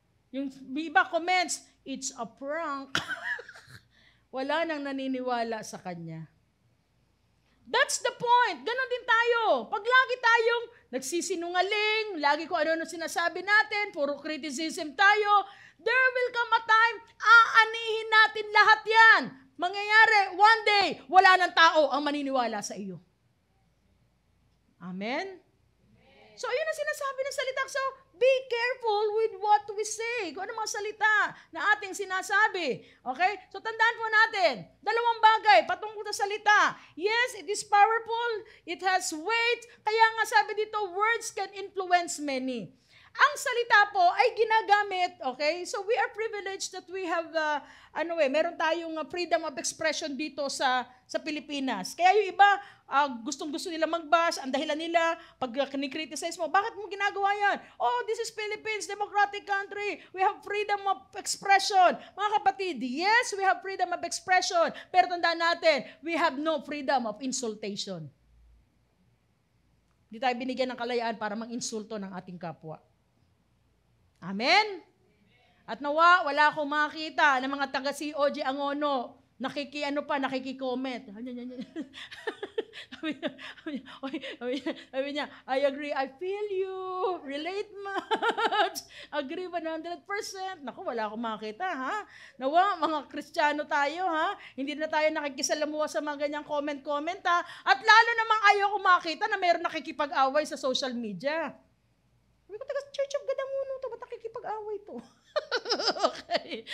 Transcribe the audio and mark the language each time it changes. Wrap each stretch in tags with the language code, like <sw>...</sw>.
<tl>Yung iba</tl> <en>comments, it's a prank.</en> <tl>Wala nang naniniwala sa kanya.</tl> <en>That's the point.</en> <tl>Ganon din tayo. Pag lagi tayong nagsisinungaling, lagi ko ano sinasabi natin, puro criticism tayo,</tl> <en>there will come a time,</en> <tl>aanihin natin lahat yan. Mangyayari, one day, wala ng tao ang maniniwala sa iyo. Amen? So, yun ang sinasabi ng salita.</tl> <en>So, be careful with what we say.</en> <tl>Kung ano mga salita na ating sinasabi. Okay? So, tandaan po natin, dalawang bagay patungkol sa salita.</tl> <en>Yes, it is powerful. It has weight.</en> <tl>Kaya nga sabi dito,</tl> <en>words can influence many.</en> <tl>Ang salita po ay ginagamit, okay?</tl> <en>So we are privileged that we have,</en> <tl>meron tayong</tl> <en>freedom of expression</en> <tl>dito sa Pilipinas. Kaya yung iba, gustong-gusto nila mag-bash, ang dahilan nila, pag kinikriticize mo, bakit mo ginagawa yan?</tl> <en>Oh, this is Philippines, democratic country. We have freedom of expression.</en> <tl>Mga kapatid,</tl> <en>yes, we have freedom of expression.</en> <tl>Pero tandaan natin,</tl> <en>we have no freedom of insultation.</en> <tl>Hindi tayo binigyan ng kalayaan para mang-insulto ng ating kapwa. Amen? At nawa, wala akong makita ng mga taga-COG Angono, nakiki-comment. Sabi niya,</tl> <en>I agree, I feel you, relate much, agree 100%.</en> <tl>Naku, wala akong makita, ha? Nawa, mga Kristiyano tayo, ha? Hindi na tayo nakikisalamuha sa mga ganyang comment, ha? At lalo namang ayaw ko makita na mayroon nakikipag-away sa social media. Sabi ko, taga Church of Gadanguno to, ba't nakikipag-away to? Okay.</tl>